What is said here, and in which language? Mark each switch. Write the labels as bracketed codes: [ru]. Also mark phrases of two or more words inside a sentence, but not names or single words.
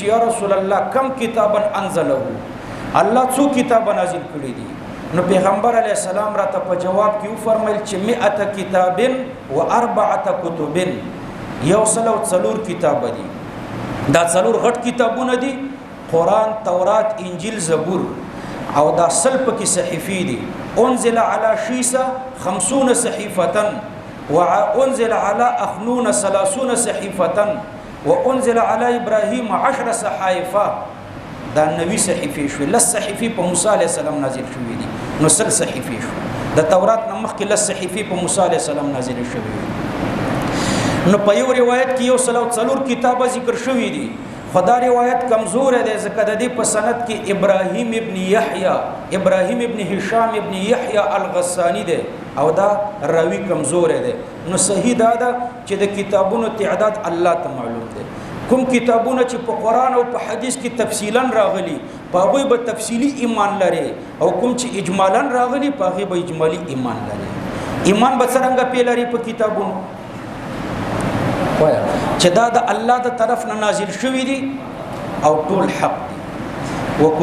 [ar] یا رسول الله کم کتابا انزله الله [ps] څو کتاب نازل کړی دي نو پیغمبر علیه السلام را ته په جواب کې فرمایل چې [ar] 100 کتاب و 4 کتب [ps] یو سلو څلور کتاب دي دا څلور غټ کتابونه دي قرآن تورات انجیل زبور او دا سلپ کې صحیفې دي [ar] انزل على شیسه 50 صحیفه وانزل على اخنون 30 صحيفه وانزل على ابراهيم 10 صحائف [ps] دا نوی صحیفه شو لس صحیفه په موسی عليه السلام نازل شوې دي نو سل صحیفه شو د تورات نمخ کې لس صحیفه په موسی عليه السلام نازل شوې نو په یو روایت کې یو سلو څلور کتابه ذکر شوې دي خدا روایت کمزور ده ځکه د دې په سند کې ابراهيم ابن يحيى ابراهيم ابن هشام ابن يحيى الغساني ده او دا راوی کمزور ده نو صحیح دا ده چې د کتابونو تعداد الله ته معلوم ده کوم کتابونه چې په قران او په حديث کې تفصیلا راغلي په هغه به تفصیلی ایمان لري او کوم چې اجمالا راغلي په هغه به اجمالی ایمان لري ایمان به څنګه پیلري په کتابونو وایا چې دا د الله د طرف نه نازل شوی دي او ټول حق دي